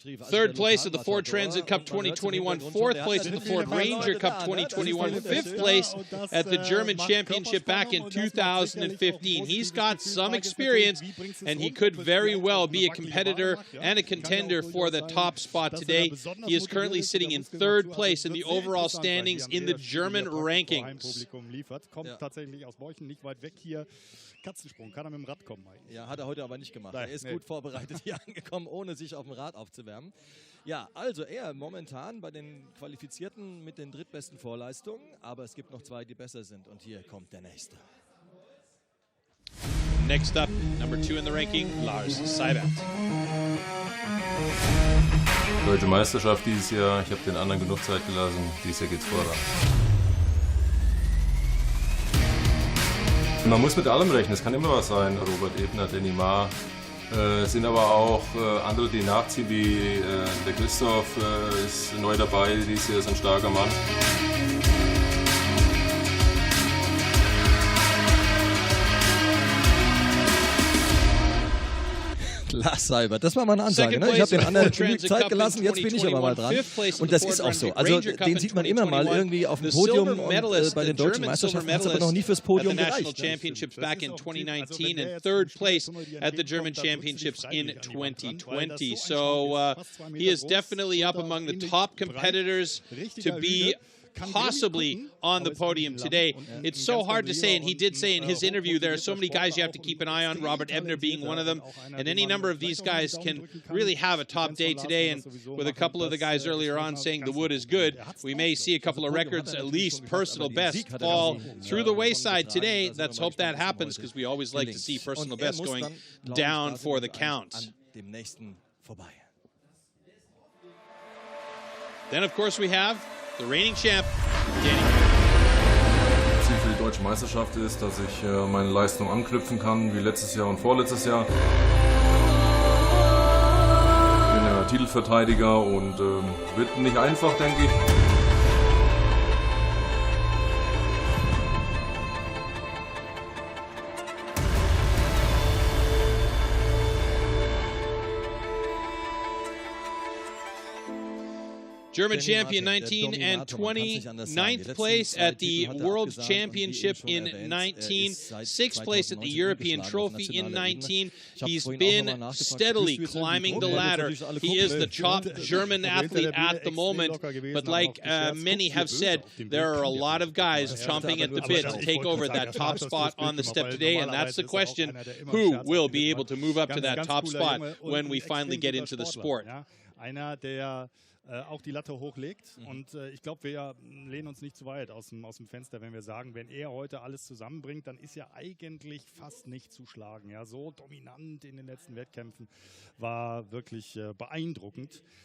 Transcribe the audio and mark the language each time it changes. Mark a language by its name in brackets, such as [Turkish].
[English] Third place at the Ford Transit Cup 2021, fourth place at the Ford Ranger Cup 2021, fifth place at the German Championship back in 2015. He's got some experience, and he could very well be a competitor and a contender for the top spot today. He is currently sitting in third place in the overall standings in the German rankings. [German] Kommt tatsächlich aus Beuchen, nicht weit weg hier. Katzensprung, kann er mit dem Rad kommen eigentlich. Ja, hat er heute aber nicht gemacht. Er ist gut vorbereitet hier angekommen, ohne sich auf dem Rad aufzuwärmen. Ja, also er momentan bei den Qualifizierten mit den drittbesten Vorleistungen, aber es gibt noch 2, die besser sind. Und hier kommt der nächste. [English] Next up, number 2 in the ranking, Lars Seibert. [German] Deutsche Meisterschaft dieses Jahr, ich habe den anderen genug Zeit gelassen, dieses Jahr geht's voran. Man muss mit allem rechnen, es kann immer was sein. Robert Ebner, Danny Maar, es sind aber auch andere, die nachziehen, wie der Christoph ist neu dabei, dieses Jahr ist ein starker Mann. Lars Seibert, das war mal eine Ansage. Ne? Ich habe den anderen genug Zeit gelassen, jetzt bin ich aber mal dran. Und das ist auch so. Also den sieht man immer mal irgendwie auf dem Podium und bei den deutschen Meisterschaften hat es aber noch nie fürs Podium gereicht. [English] Championships back in 2019 and third place at the German Championships in 2020. So he is definitely up among the top competitors to be possibly on the podium today. It's so hard to say, and he did say in his interview there are so many guys you have to keep an eye on, Robert Ebner being one of them, and any number of these guys can really have a top day today. And with a couple of the guys earlier on saying the wood is good, we may see a couple of records, at least personal best, fall through the wayside today. Let's hope that happens, because we always like to see personal best going down for the count. Then of course we have the reigning champ, Danny. [German] Ziel für die deutsche Meisterschaft ist, dass ich meine Leistung anknüpfen kann, wie letztes Jahr und vorletztes Jahr. Ich bin ja Titelverteidiger und wird nicht einfach, denke ich. [English] German champion 19 and 20, 9th place at the World Championship in 19, 6th place at the European Trophy in 19. He's been steadily climbing the ladder. He is the top German athlete at the moment, but like many have said, there are a lot of guys chomping at the bit to take over that top spot on the step today, and that's the question, who will be able to move up to that top spot when we finally get into the sport? [German] Einer, der auch die Latte hochlegt. Und ich glaube, wir lehnen uns nicht zu weit aus dem Fenster, wenn wir sagen, wenn er heute alles zusammenbringt, dann ist er eigentlich fast nicht zu schlagen. Ja, so dominant in den letzten Wettkämpfen war wirklich beeindruckend.